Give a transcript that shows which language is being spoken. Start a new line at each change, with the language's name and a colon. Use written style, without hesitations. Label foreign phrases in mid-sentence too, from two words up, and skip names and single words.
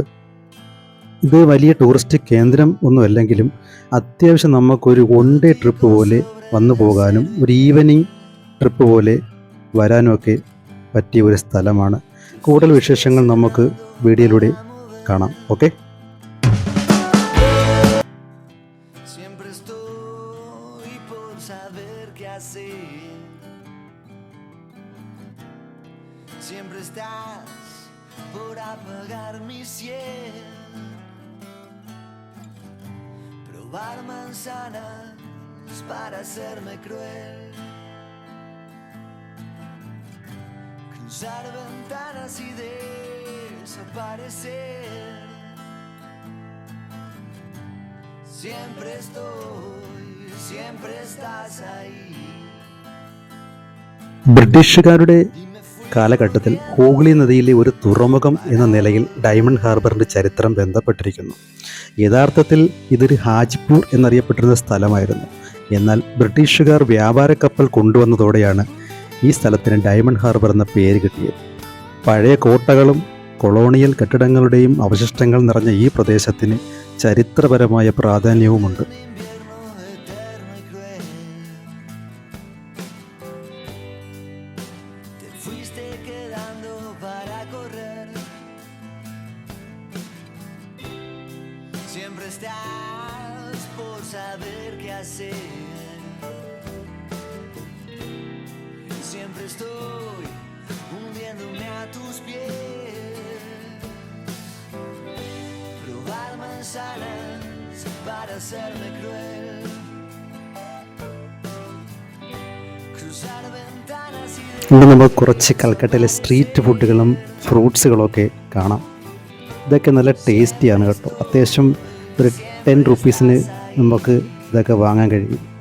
Malayalam: ഇത് വലിയ ടൂറിസ്റ്റ് കേന്ദ്രം ഒന്നുമല്ലെങ്കിലും അത്യാവശ്യം നമുക്കൊരു
English: one day trip
Malayalam: പോലെ വന്നു പോകാനും ഒരു
English: evening trip
Malayalam: പോലെ വരാനുമൊക്കെ പറ്റിയ ഒരു സ്ഥലമാണ്. കൂടുതൽ വിശേഷങ്ങൾ നമുക്ക് വീഡിയോയിലൂടെ കാണാം. ഓക്കെ.
Spanish: Siempre estás por apagar mi ciel, probar manzanas para hacerme cruel, cruzar ventanas y desaparecer. Siempre estoy, siempre estás ahí.
Malayalam: ബ്രിട്ടീഷുകാരുടെ കാലഘട്ടത്തിൽ ഹൂഗ്ലി നദിയിലെ ഒരു തുറമുഖം എന്ന നിലയിൽ ഡയമണ്ട് ഹാർബറിൻ്റെ ചരിത്രം ബന്ധപ്പെട്ടിരിക്കുന്നു. യഥാർത്ഥത്തിൽ ഇതൊരു ഹാജിപൂർ എന്നറിയപ്പെട്ടിരുന്ന സ്ഥലമായിരുന്നു. എന്നാൽ ബ്രിട്ടീഷുകാർ വ്യാപാര കപ്പൽ കൊണ്ടുവന്നതോടെയാണ് ഈ സ്ഥലത്തിന് ഡയമണ്ട് ഹാർബർ എന്ന പേര് കിട്ടിയത്. പഴയ കോട്ടകളും കൊളോണിയൽ കെട്ടിടങ്ങളുടെയും അവശിഷ്ടങ്ങൾ നിറഞ്ഞ ഈ പ്രദേശത്തിന് ചരിത്രപരമായ പ്രാധാന്യവുമുണ്ട്.
Spanish: Fuiste quedando para correr. Siempre estás por saber qué hacer. Siempre estoy hundiéndome a tus pies. Probar manzanas para hacerme cruel. Cruzar ventanas y
Malayalam: ഇന്ന് നമുക്ക് കുറച്ച് കൽക്കട്ടയിലെ
English: street foods
Malayalam: ഫ്രൂട്ട്സുകളൊക്കെ കാണാം. ഇതൊക്കെ നല്ല ടേസ്റ്റിയാണ് കേട്ടോ. അത്യാവശ്യം ഒരു 10 റുപ്പീസിന് നമുക്ക് ഇതൊക്കെ വാങ്ങാൻ കഴിയും.